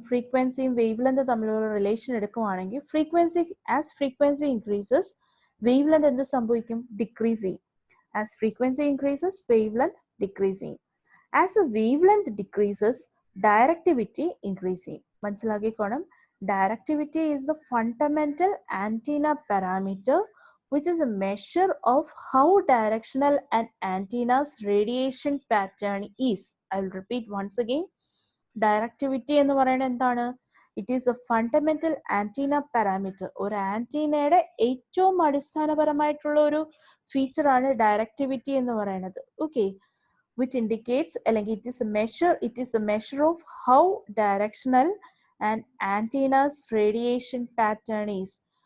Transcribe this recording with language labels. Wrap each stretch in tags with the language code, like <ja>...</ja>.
<ml>ഫ്രീക്വൻസിയും wave length തമ്മിലുള്ള relation എടുക്കുവാണെങ്കിൽ ഫ്രീക്വൻസി ഇൻക്രീസസ്, വേവ് ലെങ്ത് എന്ത് സംഭവിക്കും? ഡിക്രീസ് ചെയ്യും. As frequency increases, wave length decrease ചെയ്യും. As A wave length decreases, directivity increase ചെയ്യും. മനസ്സിലാക്കിക്കോണം,</ml> <en>Directivity is the fundamental antenna parameter which is a measure of how directional an antenna's radiation pattern is. I will repeat once again.</en> <ml>Directivity എന്ന് പറയുന്നത് എന്താണ്?</ml> <en>It is a fundamental antenna parameter.</en> <ml>ഒരു ആന്റീനയുടെ ഏറ്റവും അടിസ്ഥാനപരമായിട്ടുള്ള ഒരു ഫീച്ചറാണ് directivity എന്ന് പറയുന്നത്.</ml> <en>Okay, which indicates അല്ലെങ്കിൽ it is a measure of how directional and antenna's radiation pattern is.</en>